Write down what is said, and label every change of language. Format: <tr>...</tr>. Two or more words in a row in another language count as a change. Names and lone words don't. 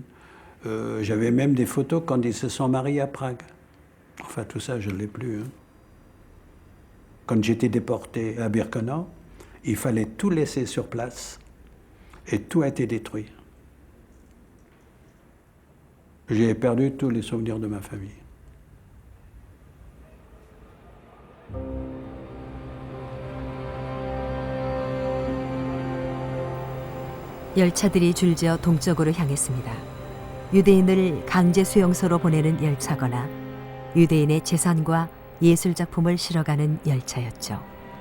<fr>J'avais même des photos quand ils se sont mariés à Prague. Enfin, tout ça, je ne l'ai plus. Hein. Quand j'étais déporté à Birkenau, il fallait tout laisser sur place et tout a été détruit. J'ai perdu tous les souvenirs de ma famille.</fr> <ko>열차들이 줄지어 동쪽으로 향했습니다. 유대인을 강제 수용소로 보내는 열차거나 유대인의 재산과 예술 작품을 실어가는 열차였죠.</ko>